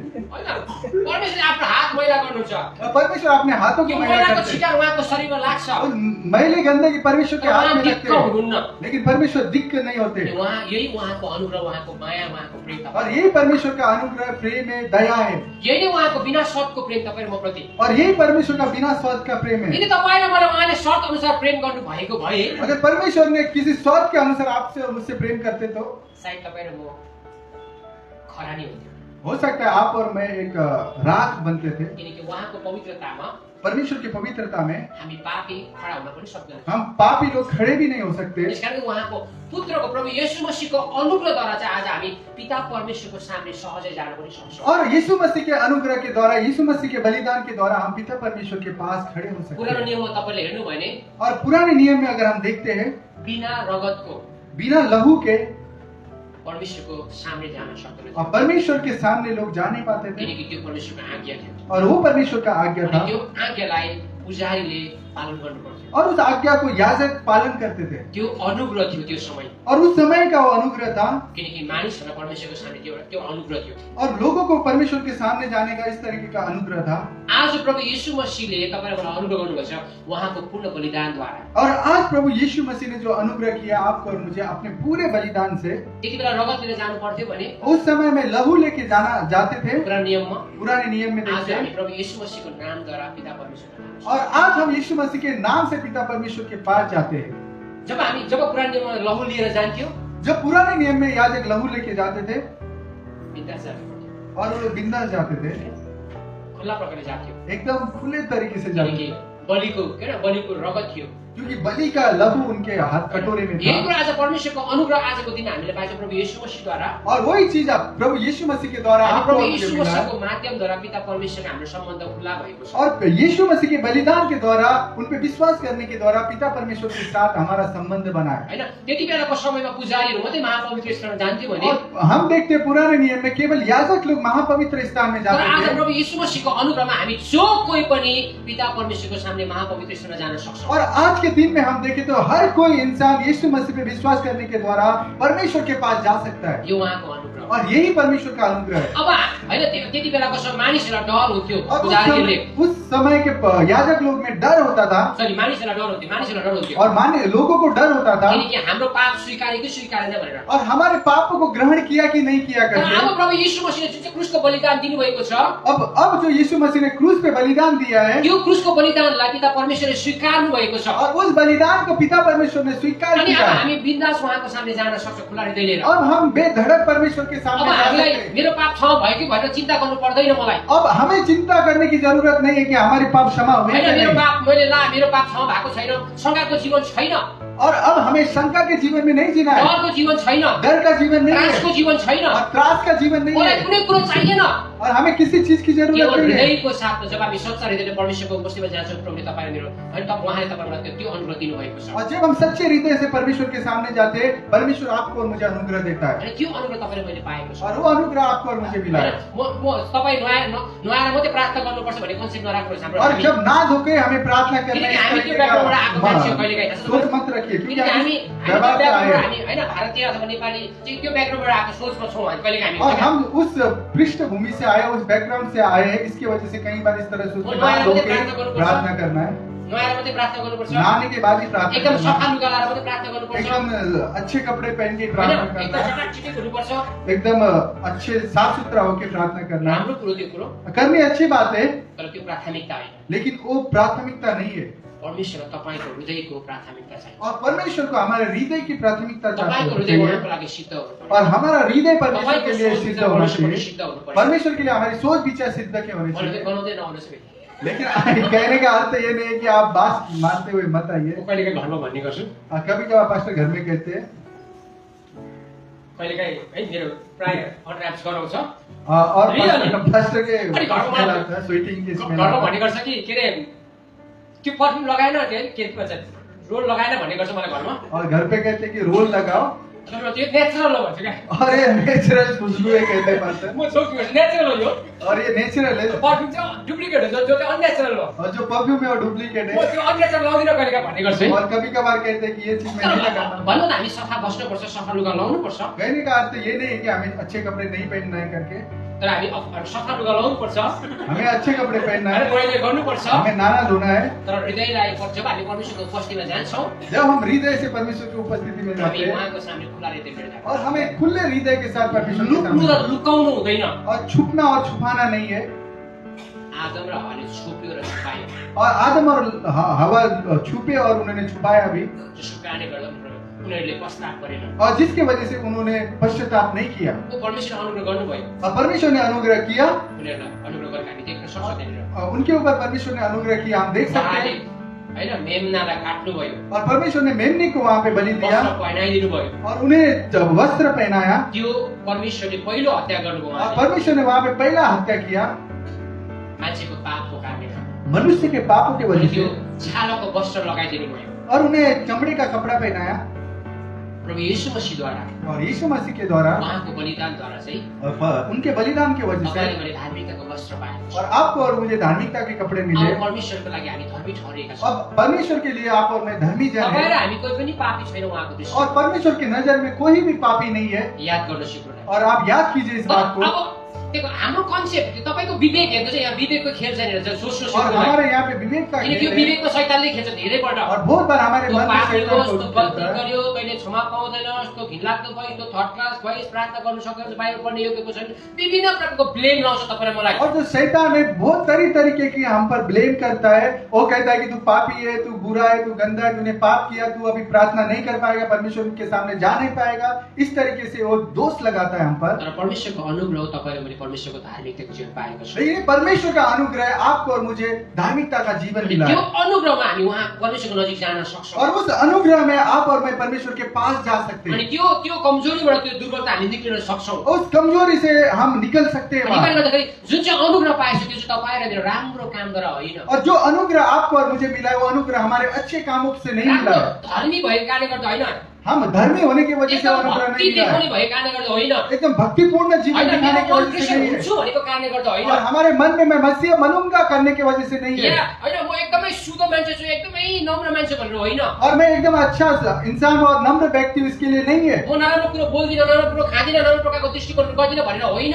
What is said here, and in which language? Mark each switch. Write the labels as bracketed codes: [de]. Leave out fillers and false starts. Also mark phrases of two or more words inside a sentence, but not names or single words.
[ne] होइन परमेश्वरले आफ्नो हात मैला गर्नुहुन्छ। [hi] और परमेश्वर अपने हाथों [ne] यो [hi] को मैला [ne] मैलाको [hi] करते हैं। [ne] छिटार उहाँको शरीरमा लाग्छ। [hi] और मैले गंदगी परमेश्वर के हाथ [ne] उहाँ [hi] में [ne] दिक्क [hi] लगते हैं, [ne] हुनुहुन्न। [hi] लेकिन परमेश्वर दिक्क नहीं होते। [ne] यही उहाँको अनुग्रह, उहाँको माया, उहाँको प्रेम तपाईँ। [hi] और यही परमेश्वर का अनुग्रह, प्रेम है, दया है। [ne] यही नै उहाँको बिना शर्तको प्रेम तपाईँ र म प्रति। [hi] और यही परमेश्वर का बिना स्वार्थ का प्रेम है। [ne] यदि तपाईँ र मलाई उहाँले शर्त अनुसार प्रेम गर्नु भएको भए [hi] अगर परमेश्वर ने किसी स्वार्थ के अनुसार आपसे और मुझसे प्रेम करते तो [ne] सायद तपाईँ र म खरानी हुन्थ्यो। [hi] हो सकता है आप और मैं एक राख बनते थे। [ne] किनकि उहाँको पवित्रतामा [hi] परमेश्वर की पवित्रता में [ne] हामी पापी खडा हुन पनि सक्दैनौँ। [hi] हम पापी लोग खड़े भी नहीं हो सकते। [ne] त्यसकारण उहाँको पुत्रको प्रभु येशू मसीहको अनुग्रहद्वारा चाहिँ आज हामी पिता परमेश्वरको सामने सहजै जान पनि सक्छौँ। [hi] और यीशु मसीह के अनुग्रह के द्वारा, यीशु मसीह के बलिदान के द्वारा हम पिता परमेश्वर के पास खड़े हो सकते [ne] पुरानो [hi] हैं। [ne] नियममा तपाईँले हेर्नु भयो भने [hi] और पुराने नियम में अगर हम देखते हैं, [ne] बिना रगतको [hi] बिना लहू के [ne] परमेश्वरको सामने जान सक्दैन। [hi] और परमेश्वर के सामने लोग जा नहीं पाते थे। [ne] किनकि त्यो परमेश्वरको आज्ञा थियो। [hi] और वो परमेश्वर का आज्ञा [ne] अनि [hi] था। [ne] त्यो आज्ञालाई पुजारीले पालन गर्नुपर्थ्यो। [hi] और उस आज्ञा को याजक पालन करते थे। [ne] त्यो अनुग्रह थियो त्यो समय। [hi] और उस समय का वो अनुग्रह था, [ne] किनकि मानिसहरूलाई परमेश्वरको सामने त्यो अनुग्रह थियो। [hi] और लोगों को परमेश्वर के सामने जाने का इस तरीके का अनुग्रह था। [ne] आज प्रभु यीशु मसीहले तपाईलाई मलाई अनुग्रह गर्नुभएको छ उहाँको पूर्ण बलिदानद्वारा। [hi] और आज प्रभु यीशु मसीह ने जो अनुग्रह किया आपको और मुझे अपने पूरे बलिदान से। [ne] त्यति बेला रगत लिएर जानु पर्थ्यो भने [hi] उस समय में लहू लेके जाते थे [ne] पुरानो नियममा। [hi] पुराने नियम में [ne] आज [hi] देखते [ne] हामी [hi] हैं। [ne] प्रभु यीशु मसीहको नामद्वारा पिता परमेश्वरको नाम। [hi] और आज हम यीशु मसीह के नाम से पिता परमेश्वर के पास जाते हैं। [ne] जब पुरानो नियममा लहु लिएर जान्थ्यो, [hi] जब पुराने नियम में याजक लहू लेके जाते थे [ne] बिन्दास जानु पर्थ्यो, [hi] और वो बिंदास जाते थे, [ne] खुल्ला प्रकारले जान्थ्यो। [hi] एकदम खुले तरीके से जाते [ne] किनकि [hi] थे, [ne] बलिको रगत थियो। [hi] क्योंकि बलि का लहू उनके हाथ कटोरे में [ne] यही [hi] था। [ne] कुरा आज परमेश्वरको अनुग्रह आजको दिन हामीले पाएछौँ प्रभु यीशु मसीहद्वारा। [hi] और वही चीज आप प्रभु यीशु मसीह के द्वारा [ne] हामी [hi] आपको [ne] प्रभु [hi] और मुझे [ne] यीशु [hi] मिला है। [ne] मसीहको माध्यमद्वारा पिता परमेश्वरको हाम्रो सम्बन्ध खुला भएको छ। [hi] और यीशु मसीह के बलिदान के द्वारा उन पे विश्वास करने के द्वारा पिता परमेश्वर के साथ हमारा संबंध बना है। [ne] हैन, त्यति बेलाको समयमा पुजारीहरू मात्रै महापवित्र स्थानमा जान्थ्यो भने [hi] और हम देखते हैं पुराने नियम में केवल याजक लोग महापवित्र स्थान में [ne] तर आज [hi] जाते थे। [ne] प्रभु यीशु मसीहको अनुग्रहमा हामी जो कोही पनि पिता परमेश्वरको सामने महापवित्र स्थानमा जान सक्छौँ। [hi] और आज के दिन में हम देखें तो हर कोई इंसान यीशु मसीह पे विश्वास करने के द्वारा परमेश्वर के पास जा सकता है। [ne] यो उहाँको अनुग्रह हो। [hi] और यही परमेश्वर का अनुग्रह है। [ne] अब हैन, त्यति बेलाको समय मानिसहरूलाई डर हुन्थ्यो, [hi] और [ne] पुजारीहरूले [hi] उस समय के याजक लोग में डर होता था। [ne] सरी मानिसहरूलाई डर हुन्थ्यो [hi] और माने लोगों को डर होता था [ne] किनकि हाम्रो पाप स्वीकारे कि स्वीकारेन भनेर। [hi] और हमारे पापों को ग्रहण किया कि नहीं किया [ne] तर [hi] करके। [ne] अब प्रभु यीशु मसीहले जुन चाहिँ क्रुसको बलिदान दिनुभएको छ, [hi] अब जो यीशु मसीह ने क्रूस पे बलिदान दिया है, [ne] त्यो क्रुसको बलिदानलाई पिता परमेश्वरले स्वीकार्नु भएको छ। [hi] और उस बलिदान को पिता परमेश्वर ने स्वीकार [ne] अनि [hi] किया [ne] अब [hi] है। [ne] हामी बिन्दास उहाँको सामने जान सक्छौँ खुला हृदय लिएर। [hi] अब हम बेधड़क परमेश्वर के [ne] अब [hi] सामने जा [ne] हामीलाई [hi] सकते हैं। [ne] मेरो पाप क्षमा भयो कि भनेर चिन्ता गर्नु पर्दैन मलाई। [hi] अब हमें चिंता करने की जरूरत नहीं है कि हमारे पाप क्षमा हुए [ne] हैन, [hi] कि [ne] मेरो [hi] नहीं। [ne] पाप क्षमा भएको छैन, शङ्काको जीवन छैन, [hi] और अब हमें शंका के जीवन में नहीं जीना है, [ne] डरको जीवन छैन, [hi] डर का जीवन नहीं है, [ne] त्रासको जीवन छैन, [hi] और त्रास का जीवन नहीं [ne] मलाई [hi] है, [ne] कुनै कुरो चाहिएन। [hi] और हमें किसी चीज की जरूरत [ne] केवल [hi] नहीं है। [ne] हृदयको साथमा जब हामी सच्चा हृदयले परमेश्वरको उपस्थितिमा जान्छौँ, प्रभुले तपाईलाई मेरो हैन त उहाँले तपाईलाई त्यो अनुग्रह दिनुभएको छ। [hi] और जब हम सच्चे हृदय से परमेश्वर के सामने जाते हैं, परमेश्वर आपको और मुझे अनुग्रह देता है, [ne] अनि त्यो अनुग्रह तपाईले मैले पाएको छु। [hi] और वो अनुग्रह आपको और मुझे मिला है। [ne] म तपाई नुहाएर मात्रै प्रार्थना गर्नुपर्छ भन्ने कन्सेप्ट नराख्नुहोस् हाम्रो। [hi] और जब ना धोके हमें प्रार्थना करना [ne] किनकि [hi] है, [ne] हामी [hi] इस [ne] त्यो [hi] तरीके का [ne] ब्याकग्राउन्डबाट आएको मान्छे हो कहिलेकाहीँ थाहा छ [hi] सोच [ne] तपाईलाई? [hi] मत रखिए, क्योंकि [ne] किनकि [hi] हम [ne] हामी [hi] व्यवहार से आए हैं। [ne] हामी हैन भारतीय अथवा नेपाली चाहिँ त्यो ब्याकग्राउन्डबाट आएको सोचमा छौँ हामी कहिलेकाहीँ [hi] और [ne] हामी। [hi] हम उस पृष्ठभूमि से आए, उस बैकग्राउंड से आए हैं, इसकी वजह से कई बार इस तरह सोचते हैं, ना धोके प्रार्थना करना है, [ne] नुहाएर मात्रै प्रार्थना गर्नुपर्छ, [hi] नहाने के बाद ही प्रार्थना [ne] एकदम [hi] करना [ne] सफा [hi] है, [ne] लुगा लाएर मात्रै प्रार्थना गर्नुपर्छ, [hi] एकदम अच्छे कपड़े पहन के [ne] हैन [hi] प्रार्थना [ne] एकदम [hi] करना है, [ne] चटाक चिटिक हुनुपर्छ। [hi] एकदम अच्छे साफ सुथरा होके प्रार्थना करना है। [ne] राम्रो कुरो त्यो कुरो, [hi] करनी अच्छी बात है, [ne] तर त्यो प्राथमिकता होइन। [hi] लेकिन वो प्राथमिकता नहीं है। [ne] परमेश्वर तपाईको हृदयको प्राथमिकता चाहिँ [hi] और परमेश्वर को हमारे हृदय की प्राथमिकता [ne] तपाईको हृदय [hi] चाहिए, [ne] उहाँको लागि सिद्ध हुनुपर्छ। [hi] और हमारा हृदय परमेश्वर [ne] तपाईको [hi] के लिए [ne] सोच [hi] सिद्ध [ne] विचार [hi] होना [ne] परमेश्वरबाट [hi] चाहिए। [ne] सिद्ध हुनुपर्छ। [hi] परमेश्वर के लिए हमारी सोच विचार सिद्ध के होने [ne] मैले [hi] चाहिए। [ne] त्यो गनाउँदै नआउनुहोस् है। [hi] लेकिन कहने का अर्थ ये नहीं है कि आप बात मानते हुए मत आइए। [ne] म कहिलेकाहीँ घरमा भन्ने गर्छु, [hi] कभी कभार पास्टर घर में कहते हैं, [ne] कहिलेकाहीँ है मेरो प्राय अनर्याप्स गराउँछ, [hi] और रियली? पास्टर के [ne] अरे घरमा [hi] smell आता है, स्वेटिंग की स्मेल [ne] घरमा भन्ने गर्छ कि के अरे त्यो पर्फ्युम लगाएन के भन्छ रोल लगाएन भन्ने गर्छ मलाई घरमा। [hi] और घर पे कहते हैं कि रोल लगाओ, [ne] तर त्यो नेचुरल हो भन्छ क्या। [hi] और ये नेचुरल खुशबू है कहते हैं पास्टर, [ne] म सोच्छु नेचुरल हो यो, [hi] और ये नेचुरल है, [ne] पर्फ्युम चाहिँ डुप्लिकेट हो जो चाहिँ अननेचुरल हो। [hi] और जो परफ्यूम है वो डुप्लीकेट [ne] म [hi] है। [ne] त्यो अननेचुरल लाउँदिनँ कहिलेकाहीँ भन्ने गर्छु है। [hi] और कभी कभार कहते हैं कि ये चीज मैं नहीं लगाता। [ne] भन्नु न हामी सफा बस्नुपर्छ, सफा लुगा लाउनुपर्छ, [hi] कहने का अर्थ ये नहीं है कि हमें अच्छे कपड़े नहीं पहनना है करके, [ne] तर हामी सफा लुगा लाउनुपर्छ, [hi] हमें अच्छे कपड़े पहनना [ne] हैन [hi] है, [ne] मैले गर्नुपर्छ। [hi] हमें नाना धोना है। [ne] तर हृदयलाई जब हामी परमेश्वरको उपस्थितिमा जान्छौँ, [hi] जब हम हृदय से परमेश्वर की उपस्थिति में जाते [ne] हामी [hi] हैं, [ne] उहाँको सामने खुला हृदय लिएर जान्छौँ। [hi] और हमें खुले हृदय के साथ परमेश्वर के [ne] लुक्नु [hi] सामने [ne] र लुकाउनु हुँदैन। [hi] और छुपना और छुपाना नहीं है। [ne] आदम र हवाले छुप्यो र छुपायो, [hi] और आदम और हवा छुपे और उन्होंने छुपाया भी, [ne] जसको कारणले गर्दा उनीहरूले पश्चाताप गरेन। [hi] और जिसके वजह से उन्होंने पश्चाताप नहीं किया, [ne] वो परमेश्वरले अनुग्रह गर्नुभयो, [hi] और परमेश्वर ने अनुग्रह किया, [ne] उनीहरूलाई अनुग्रह गरेर हामी देख्न सक्छौँ त्यहाँनिर। [hi] और उनके ऊपर परमेश्वर ने अनुग्रह किया, हम देख सकते [ne] उहाँले [hi] हैं। [ne] हैन मेमनालाई काट्नुभयो, [hi] और परमेश्वर ने मेमने को वहां पे बलि दिया, [ne] वस्त्र पहिनाइदिनु भयो। [hi] और उन्हें जब वस्त्र पहनाया, [ne] त्यो परमेश्वरले पहिलो हत्या गर्नुभयो [hi] और [ne] उहाँले, [hi] परमेश्वर ने वहां पे पहला हत्या किया [ne] मान्छेको पापको कारणले। [hi] मनुष्य के पापों के [ne] अनि [hi] वजह [ne] त्यो [hi] से, [ne] छालाको वस्त्र लगाइदिनु भयो। [hi] और उन्हें चमड़े का कपड़ा पहनाया। [ne] प्रभु यीशु मसीहद्वारा [hi] और यीशु मसीह के द्वारा [ne] उहाँको बलिदानद्वारा चाहिँ [hi] और उनके बलिदान की वजह से [ne] तपाईँले मैले धार्मिकताको वस्त्र पाएको [hi] और [ne] छु। [hi] आपको और मुझे धार्मिकता के कपड़े मिले। [ne] अब परमेश्वरको लागि हामी धर्मी ठहरेका छौँ। [hi] अब परमेश्वर के लिए आप और मैं धर्मी जन [ne] तपाईँ र [hi] हैं [ne] हामी कोही पनि पापी छैन उहाँको [hi] और [ne] दृष्टिमा। [hi] परमेश्वर की नजर में कोई भी पापी नहीं है। [ne] याद गर्न सिक्नु। [hi] और आप याद कीजिए इस बात को। [ne] अब देखो हाम्रो कन्सेप्ट तपाईँको विवेक हेर्नु चाहिँ यहाँ विवेकको खेल छैन रहेछ सोच्नु [hi] और [ne] सिक्नु। [hi] हमारे यहाँ पे विवेक का [ne] किनकि यो [hi] खेल है [ne] विवेकको शैतानले खेल्छ धेरैपल्ट। [hi] और बहुत बार हमारे [ne] त्यो [hi] मन में [ne] पाप [hi] शैतान [ne] होस्, [hi] को [ne] त्यो [hi] खेलता [ne] गल्ती [hi] है। [ne] गर्यो, कहिले क्षमा पाउँदैनस्, त्यो घिनलाग्दो भयो, त्यो [en] third class [ne] भयो, प्रार्थना गर्नु सक्दैन, बाइबल पढ्ने योग्यको छैन, विभिन्न प्रकारको ब्लेम लाउँछ तपाईँ र मलाई। [hi] और जो शैतान है बहुत तरीके की हम पर ब्लेम करता है। वो कहता है कि तू पापी है, तू बुरा है, तू गंदा है, तूने पाप किया, तू अभी प्रार्थना नहीं कर पाएगा, परमेश्वर के सामने जा नहीं पाएगा। इस तरीके से वो दोष लगाता है हम पर। [ne] तर परमेश्वरको अनुग्रह तपाईँले मैले परमेश्वरको धार्मिकताको जीवन पाएको छु। [hi] ये परमेश्वर का अनुग्रह आपको और मुझे धार्मिकता का जीवन मिला [ne] त्यो [hi] है। [ne] अनुग्रहमा हामी उहाँ परमेश्वरको नजिक जान सक्छौँ। [hi] और उस अनुग्रह में आप और मैं परमेश्वर के पास जा सकते [ne] अनि [hi] हैं। [ne] त्यो कमजोरीबाट त्यो दुर्बलता हामी निक्लिन सक्छौँ। [hi] उस कमजोरी से हम निकल सकते हैं [ne] अनि [hi] वहाँ। [ne] कारणले गर्दाखेरि जुन चाहिँ अनुग्रह पाएछु त्यो चाहिँ तपाईँ र मेरो राम्रो काम गरेर होइन। [hi] और जो अनुग्रह आपको और मुझे मिला है वो अनुग्रह हमारे अच्छे कामों से नहीं मिला [ne] राम्रो [hi] है। [ne] धर्मी भएको कारणले गर्दा होइन, [hi] हम धर्मी होने की वजह से [ne] एकदम [hi] अनुग्रह [ne] भक्ति [hi] नहीं मिला [ne] देखाउने [hi] है। [ne] भएको कारणले गर्दा होइन, [hi] एकदम भक्तिपूर्ण जीवन [ne] होइन [hi] दिखाने [ne] मेरो [hi] की [ne] मन [hi] वजह से [ne] क्रिस्चियन [hi] नहीं है। [ne] हुन्छु भनेको कारणले गर्दा होइन। [hi] और हमारे मन में मैं मसीह बनूंगा करने की वजह से नहीं है। [ne] या होइन म एकदमै शुद्ध मान्छे छु, एकदमै नम्र मान्छे भनेर होइन। [hi] और मैं एकदम अच्छा इंसान और नम्र व्यक्ति हूं, इसके लिए नहीं है। [ne] म नराम्रो कुरो बोल्दिनँ, नराम्रो कुरो खाँदिनँ, नराम्रो प्रकारको दृष्टिकोण गर्दिनँ भनेर होइन।